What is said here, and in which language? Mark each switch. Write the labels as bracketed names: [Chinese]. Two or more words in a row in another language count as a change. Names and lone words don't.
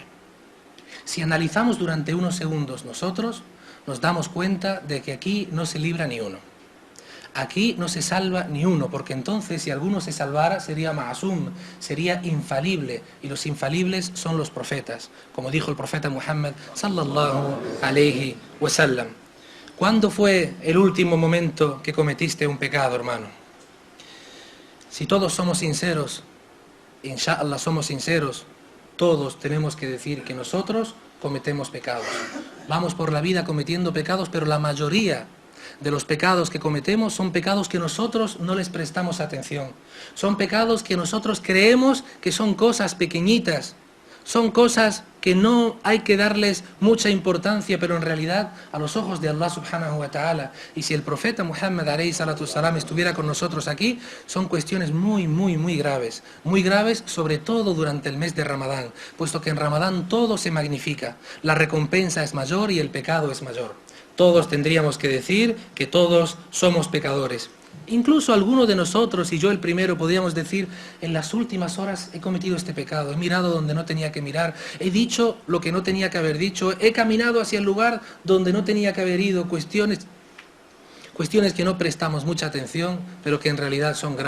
[Spanish] Si analizamos durante unos segundos nosotros, nos damos cuenta de que aquí no se libra ni uno. Aquí no se salva ni uno, porque entonces si alguno se salvara sería ma'asum, sería infalible, y los infalibles son los profetas, como dijo el profeta Muhammad [Arabic] صلى الله عليه وسلم. [Spanish] ¿Cuándo fue el último momento que cometiste un pecado, hermano? Si todos somos sinceros, inshallah somos sinceros, todos tenemos que decir que nosotros cometemos pecados. Vamos por la vida cometiendo pecados, pero la mayoría de los pecados que cometemos son pecados que nosotros no les prestamos atención. Son pecados que nosotros creemos que son cosas pequeñitas, son cosas que no hay que darles mucha importancia, pero en realidad a los ojos de Allah [Arabic] سبحانه وتعالى, [Spanish] y si el profeta Muhammad [Arabic] عليه الصلاة والسلام [Spanish] estuviera con nosotros aquí, son cuestiones muy graves, sobre todo durante el mes de Ramadán, puesto que en Ramadán todo se magnifica, la recompensa es mayor y el pecado es mayor. Todos tendríamos que decir que todos somos pecadores. Incluso algunos de nosotros, y yo el primero, podríamos decir, en las últimas horas he cometido este pecado, he mirado donde no tenía que mirar, he dicho lo que no tenía que haber dicho, he caminado hacia el lugar donde no tenía que haber ido, cuestiones que no prestamos mucha atención, pero que en realidad son graves.